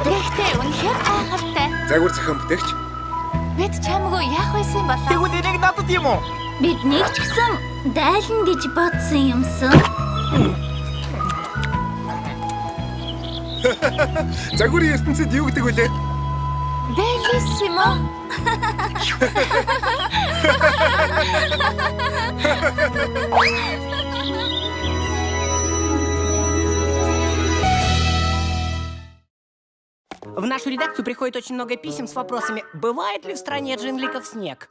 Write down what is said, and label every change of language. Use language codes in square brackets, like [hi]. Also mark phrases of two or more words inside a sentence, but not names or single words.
[mn] Тэгтээ үнэхээр гайхалтай. Загвар зохион бүтээгч. Бид чамгүй яах байсан болоо? Тэгвэл энийг надад юм уу? Бид нэг ч гэсэн дайлна гэж бодсон юмсан. Загварын ертөнцид юу гэдэг вүлээ? Bellissimo. [ru] В нашу редакцию приходит очень много писем с вопросами, бывает ли в стране джингликов снег.